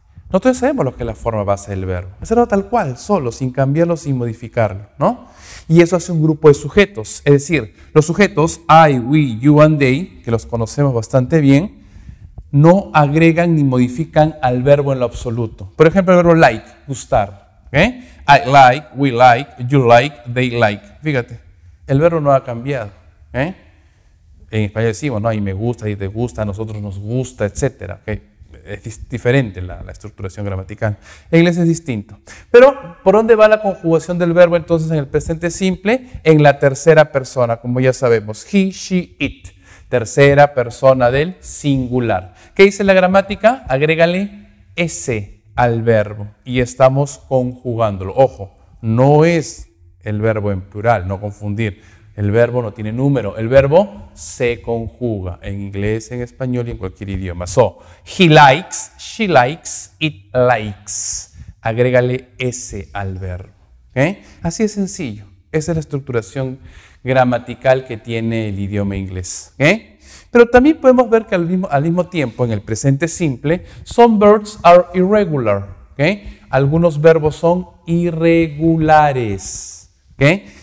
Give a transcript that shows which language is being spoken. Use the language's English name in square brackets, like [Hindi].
[Spanish] Nosotros sabemos lo que es la forma base del verbo. Hacerlo tal cual, solo, sin cambiarlo, sin modificarlo, ¿no? Y eso hace un grupo de sujetos, es decir, los sujetos I, we, you and they, que los conocemos bastante bien, no agregan ni modifican al verbo en lo absoluto. Por ejemplo, el verbo like, gustar. ¿Okay? [English] I like, we like, you like, they like. [Spanish] Fíjate, el verbo no ha cambiado. ¿Okay? En español decimos, ¿no? Y me gusta, y te gusta, a nosotros nos gusta, etc. ¿Okay? Es diferente la estructuración gramatical. En inglés es distinto. Pero, ¿por dónde va la conjugación del verbo entonces en el presente simple? En la tercera persona, como ya sabemos. He, she, it. Tercera persona del singular. ¿Qué dice la gramática? Agrégale S al verbo y estamos conjugándolo. Ojo, no es el verbo en plural, no confundir. El verbo no tiene número. El verbo se conjuga en inglés, en español y en cualquier idioma. [English] So, he likes, she likes, it likes. [Spanish] Agrégale S al verbo. ¿Okay? Así es sencillo. Esa es la estructuración gramatical que tiene el idioma inglés. ¿Okay? Pero también podemos ver que al mismo tiempo, en el presente simple, [English] some verbs are irregular. [Spanish] ¿Okay? Algunos verbos son irregulares. ¿Okay?